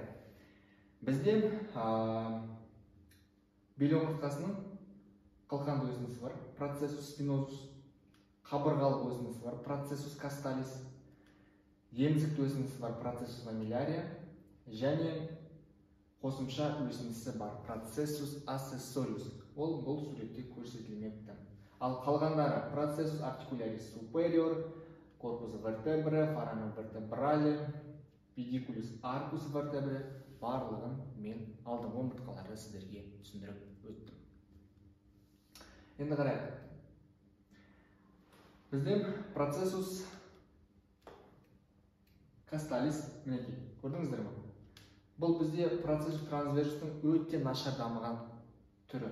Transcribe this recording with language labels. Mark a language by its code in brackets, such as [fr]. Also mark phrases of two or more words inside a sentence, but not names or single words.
[kk] Бізде бел омыртқасының қылқанды өсіндісі бар, [la] processus spinosus, [kk] қабырғалық өсіндісі бар, [la] processus costalis, [kk] емізікті өсіндісі бар [la] processus mamillaris [kk] және қосымша өсіндісі бар [la] processus accessorius. [kk] Ол бұл суретте көрсетілмепті. Ал қалғандары [la] processus articularis superior, corpus vertebrae, foramen vertebrale, pediculus arcus vertebrae [kk] барлығын мен алдыңғы омыртқаларды сіздерге түсіндіріп өттім. Енді қарайық. Біздің [la] processus costalis [kk] мінекей. Көрдіңіздер ме? Бұл бізде [la] processus transversus [kk] өте нашар дамыған түрі.